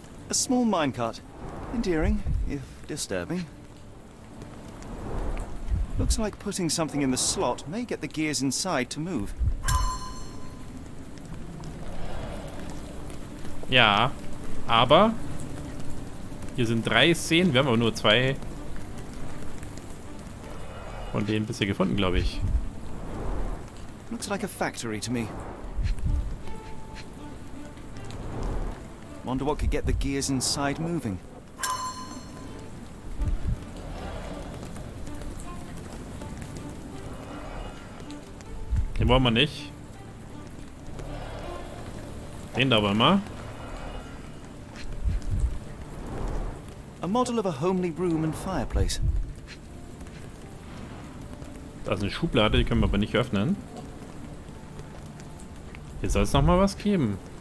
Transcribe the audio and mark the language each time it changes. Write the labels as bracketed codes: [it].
[en] A small minecart. Endearing, if disturbing. Looks like putting something in the slot may get the gears inside to move. [de] Ja, aber hier sind 3 Szenen. Wir haben aber nur 2 von denen bisher gefunden, glaube ich. [en] Looks like a factory to me. Wonder what could get the gears inside moving. [de] Den wollen wir nicht. Den da wollen wir. [en] A model of a homely room and fireplace. [de] Da ist eine Schublade, die können wir aber nicht öffnen. Hier soll es nochmal was geben.